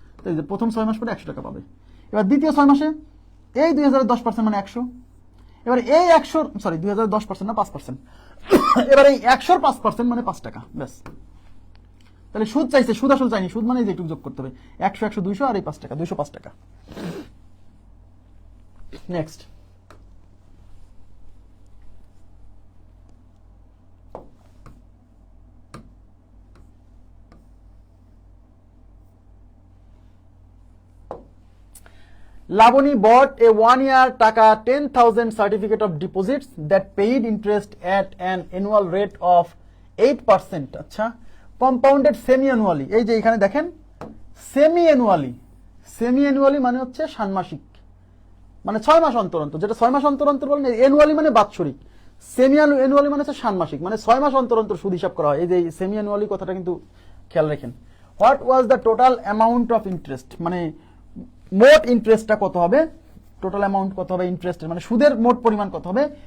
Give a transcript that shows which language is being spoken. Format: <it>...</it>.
<bn>তো এই যে প্রথম 6 মাস পরে 100 টাকা পাবে। এবার দ্বিতীয় 6 মাসে এই 2000 এর 10% মানে 100। এবার এই 2000 এর 10% না 5%। এবার এই 100 এর 5% মানে 5 টাকা, ব্যাস। তাহলে সুদ চাইছে, সুদ আসল চাইনি, সুদ মানে যেটুকু যোগ করতে হবে 100 100 200 আর এই 5 টাকা, 205 টাকা।</bn> <en>Next, Laboni bought a 1-year taka 10,000 certificate of deposits that paid interest at an annual rate of 8%। আচ্ছা, compounded semi-annually।</en> <bn>এই যে এখানে দেখেন semi-annually মানে হচ্ছে ষান্মাসিক, মানে 6 মাস অন্তর অন্তর, যেটা 6 মাস অন্তর অন্তর বলেন। অ্যানুয়ালি মানে বাৎসরিক, সেমি-অ্যানুয়ালি মানে হচ্ছে ষান্মাসিক, মানে 6 মাস অন্তর অন্তর সুদ হিসাব করা হয়। এই যে সেমি-অ্যানুয়ালি কথাটা কিন্তু খেয়াল রাখেন।</bn> <en>what was the total amount of interest,</en> <bn>মানে মোট ইন্টারেস্টটা কত হবে, টোটাল অ্যামাউন্ট কত হবে ইন্টারেস্টের, মানে সুদের মোট পরিমাণ কত হবে।</bn>